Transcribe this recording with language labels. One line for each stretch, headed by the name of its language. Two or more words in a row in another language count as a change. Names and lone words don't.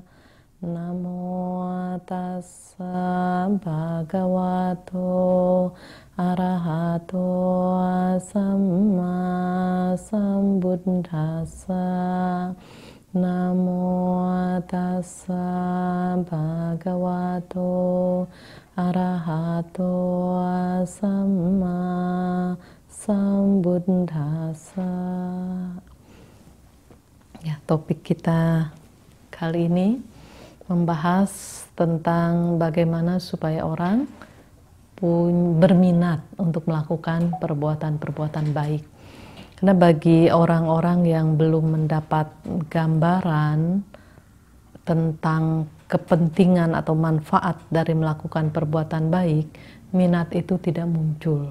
Pali: Namo tassa bhagavato arahato samma sambuddhassa. Namo tassa bhagavato arahato samma sambuddhassa.
Indonesian: Ya, topik kita kali ini membahas tentang bagaimana supaya orang berminat untuk melakukan perbuatan-perbuatan baik. Karena bagi orang-orang yang belum mendapat gambaran tentang kepentingan atau manfaat dari melakukan perbuatan baik, minat itu tidak muncul.